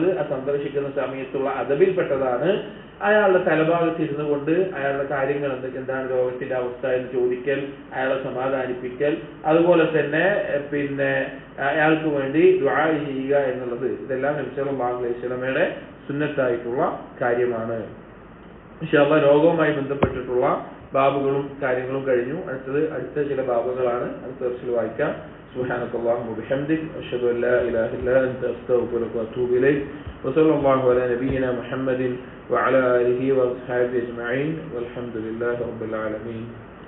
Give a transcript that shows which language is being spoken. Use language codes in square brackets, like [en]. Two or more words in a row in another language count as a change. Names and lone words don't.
[ml] ആ സന്ദർശിക്കുന്ന സമയത്തുള്ള അദബിൽപ്പെട്ടതാണ് അയാളുടെ തലഭാഗത്ത് ഇരുന്നു കൊണ്ട് അയാളുടെ കാര്യങ്ങൾ എന്താണ് രോഗത്തിന്റെ അവസ്ഥ എന്ന് ചോദിക്കൽ, അയാളെ സമാധാനിപ്പിക്കൽ, അതുപോലെ തന്നെ അയാൾക്ക് വേണ്ടി ദുആ ചെയ്യുക എന്നുള്ളത്. ഇതെല്ലാം നബി [ar] صلى الله عليه وسلم [ml] സുന്നത്തായിട്ടുള്ള കാര്യമാണ്. [ar] إن شاء الله [ml] രോഗവുമായി ബന്ധപ്പെട്ടിട്ടുള്ള ബാബുകളും കാര്യങ്ങളും കഴിഞ്ഞു. അടുത്ത ചില ബാബുകളാണ് അടുത്ത വർഷത്തിൽ വായിക്കാം. [ar] سبحانك اللهم وبحمدك أشهد أن لا إله إلا أنت أستغفرك وأتوب إليك وصلى الله على نبينا محمد وعلى آله وأصحابه أجمعين والحمد لله رب العالمين.